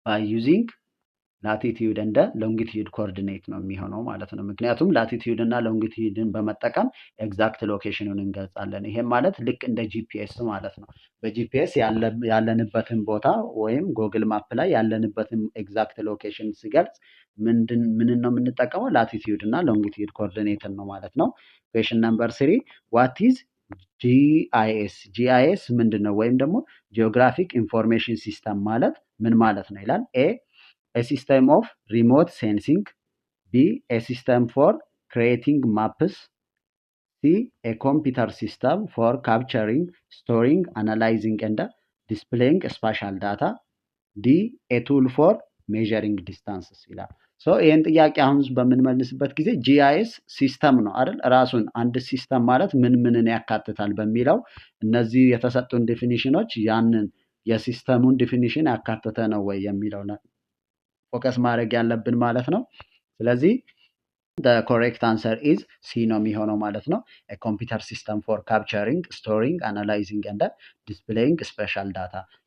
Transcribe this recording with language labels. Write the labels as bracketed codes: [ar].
[am] ዩዚንግ ላቲቲዩድ እንደ ሎንጊቲዩድ ኮኦርዲኔት ነው የሚሆነው ማለት ነው። ምክንያቱም ላቲቲዩድ እና ሎንጊቲዩድን በመጠቀም ኤግዛክት ሎኬሽኑን እንገልጻለን። ይሄም ማለት ልክ እንደ ጂፒኤስ ማለት ነው። በጂፒኤስ ያለንበትን ቦታ ወይም ጎግል ማፕ ላይ ያለንበትን ኤግዛክት ሎኬሽን ሲገልጽ ምንን ነው የምንጠቀመው? ላቲቲዩድ እና ሎንጊቲዩድ ኮኦርዲኔትን ነው ማለት ነው። [en] ኩዌሽን ነምበር 3 ዋት ኢዝ ጂአይኤስ? [am] ጂአይኤስ ምንድን ነው? ወይም ደግሞ ጂኦግራፊክ ኢንፎርሜሽን ሲስተም ማለት ምን ማለት ነው ይላል። ኤ a system of remote sensing፣ B a system for creating maps፣ C [en] a computer system for capturing, storing, analyzing and displaying spatial data፣ [am] D [en] a tool for measuring distances [am] ይላል። ሶ ይህን ጥያቄ አሁን በምንመልስበት ጊዜ ጂአይኤስ ሲስተም ነው አይደል? ራሱን አንድ ሲስተም ማለት ምንን ያካትታል በሚለው እነዚህ የተሰጡን ዲፊኒሽኖች ያንን የሲስተሙን ዲፊኒሽን ያካተተ ነው ወይ የሚለው ፎከስ ማድረግ ያለብን ማለት ነው። ስለዚህ [en] the correct answer is C [am] ነው የሚሆነው ማለት ነው። [en] a computer system for capturing, storing, analyzing and displaying spatial data።